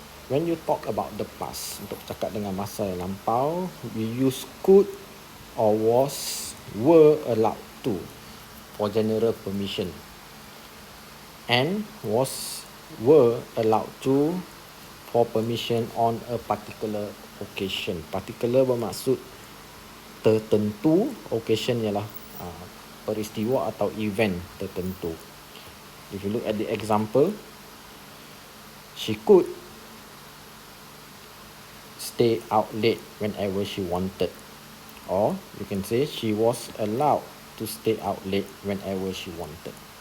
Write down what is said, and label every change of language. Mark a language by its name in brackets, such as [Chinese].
[English] When you talk about the past, untuk cakap dengan masa yang lampau, we use could or was, were allowed to for general permission, and was, were allowed to for permission on a particular occasion. [Malay] Particular bermaksud tertentu, occasion ialah peristiwa atau event tertentu. [English] If you look at the example, she could stay out late whenever she wanted, or you can say she was allowed to stay out late whenever she wanted.